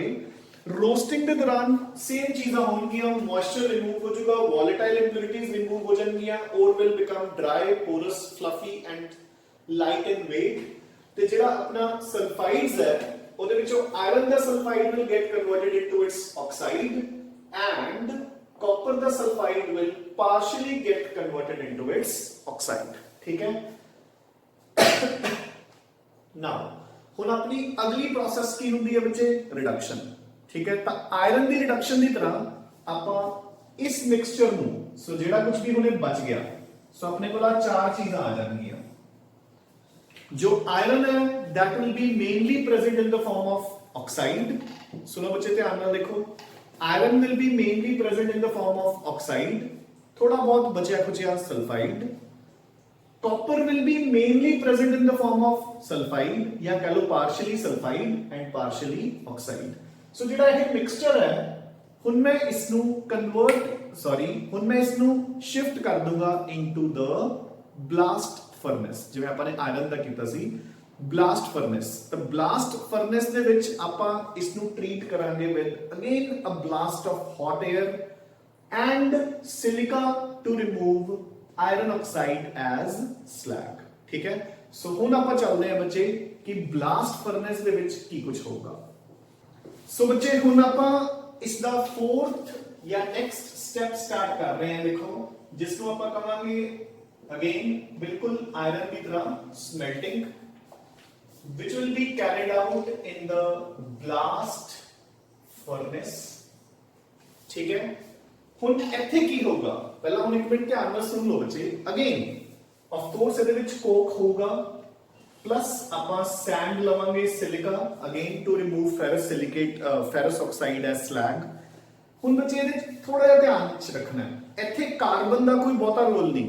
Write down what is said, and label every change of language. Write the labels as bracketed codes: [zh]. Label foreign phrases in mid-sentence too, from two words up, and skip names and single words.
[pa] ਰੋਸਟਿੰਗ ਦੇ ਦੌਰਾਨ ਸੇਮ ਚੀਜ਼ਾਂ ਹੋਣਗੀਆਂ, ਮੋਇਸਚਰ ਰਿਮੂਵ ਹੋ ਜਾਊਗਾ, [en] volatile impurities [pa] ਰਿਮੂਵ ਹੋ ਜਾਣਗੀਆਂ, ਔਰ [en] will become dry, porous, fluffy and light in weight. [pa] ਤੇ ਜਿਹੜਾ ਆਪਣਾ ਸਲਫਾਈਡਸ ਹੈ ਉਹਦੇ ਵਿੱਚੋਂ ਆਇਰਨ ਦਾ ਸਲਫਾਈਡ [en] will get converted into its oxide and copper the sulfide will partially get converted into its oxide। [hi] ठीक है। [pa] now ਹੁਣ ਆਪਣੀ ਅਗਲੀ ਪ੍ਰੋਸੈਸ ਕੀ ਹੁੰਦੀ ਹੈ ਬੱਚੇ, ਰਿਡਕਸ਼ਨ। ਠੀਕ ਹੈ, ਤਾਂ ਆਇਰਨ ਦੀ ਰਿਡਕਸ਼ਨ ਦੀ ਤਰ੍ਹਾਂ ਆਪਾਂ ਇਸ ਮਿਕਸਚਰ ਨੂੰ, ਸੋ ਜਿਹੜਾ ਕੁਝ ਵੀ ਹੁਣੇ ਬਚ ਗਿਆ, ਸੋ ਆਪਣੇ ਕੋਲ ਆ ਚਾਰ ਚੀਜ਼ਾਂ ਆ ਜਾਣਗੀਆਂ। ਜੋ ਆਇਰਨ ਹੈ [en] that will be mainly present in the form of oxide। [pa] ਸੁਣੋ ਬੱਚੇ ਧਿਆਨ ਨਾਲ ਦੇਖੋ, [en] iron will be mainly present in the form of oxide, [hi] थोड़ा बहुत बचा खुचा सल्फाइड। [en] copper will be mainly present in the form of sulfide [hi] या कह लो [en] partially sulfide and partially oxide। [pa] so ਜਿਹੜਾ ਇਹ ਮਿਕਸਚਰ ਹੈ ਹੁਣ ਮੈਂ ਇਸ ਨੂੰ ਹੁਣ ਮੈਂ ਇਸ ਨੂੰ ਸ਼ਿਫਟ ਕਰ ਦੂੰਗਾ [en] into the blast furnace, [pa] ਜਿਵੇਂ ਆਪਾਂ ਨੇ ਆਇਰਨ ਦਾ ਕੀਤਾ ਸੀ ਬਲਾਸਟ ਫਰਨੈਸ। ਤਾਂ ਬਲਾਸਟ ਫਰਨੈਸ ਦੇ ਵਿੱਚ ਆਪਾਂ ਇਸ ਨੂੰ ਟ੍ਰੀਟ ਕਰਾਂਗੇ [en] with again a blast of hot air and silica to remove iron oxide as slag. [pa] ਠੀਕ ਹੈ, ਸੋ ਹੁਣ ਆਪਾਂ ਚੱਲਦੇ ਹਾਂ ਬੱਚੇ ਕਿ ਬਲਾਸਟ ਫਰਨੈਸ ਦੇ ਵਿੱਚ ਕੀ ਕੁਝ ਹੋਊਗਾ। ਸੋ ਬੱਚੇ ਹੁਣ ਆਪਾਂ ਇਸ ਦਾ ਫੋਰਥ ਜਾਂ ਨੈਕਸਟ ਸਟੈਪ ਸਟਾਰਟ ਕਰ ਰਹੇ ਹਾਂ। ਦੇਖੋ ਜਿਸ ਨੂੰ ਆਪਾਂ ਕਹਾਂਗੇ ਅਗੇਨ ਬਿਲਕੁਲ ਆਇਰਨ ਦੀ ਤਰ੍ਹਾਂ ਸਮੈਲਟਿੰਗ [en] which will be carried out in the blast furnace। [hi] ठीक है, [pa] ਹੁਣ ਇੱਥੇ ਕੀ ਹੋਊਗਾ ਪਹਿਲਾਂ ਹੁਣ ਇੱਕ ਮਿੰਟ ਧਿਆਨ ਨਾਲ ਸੁਣ ਲਓ ਬੱਚੇ। [en] ਅਗੇਨ ਆਫ ਕੋਰਸ [pa] ਇਹਦੇ ਵਿੱਚ ਕੋਕ ਹੋਊਗਾ ਪਲੱਸ ਆਪਾਂ ਸੈਂਡ ਲਵਾਂਗੇ [en] silica again to remove ferrous silicate ferrous oxide as slag. [pa] ਹੁਣ ਬੱਚੇ ਇਹਦੇ ਥੋੜਾ ਜਿਹਾ ਧਿਆਨ ਵਿੱਚ ਰੱਖਣਾ ਹੈ ਇੱਥੇ ਕਾਰਬਨ ਦਾ ਕੋਈ ਬਹੁਤਾ ਰੋਲ ਨਹੀਂ।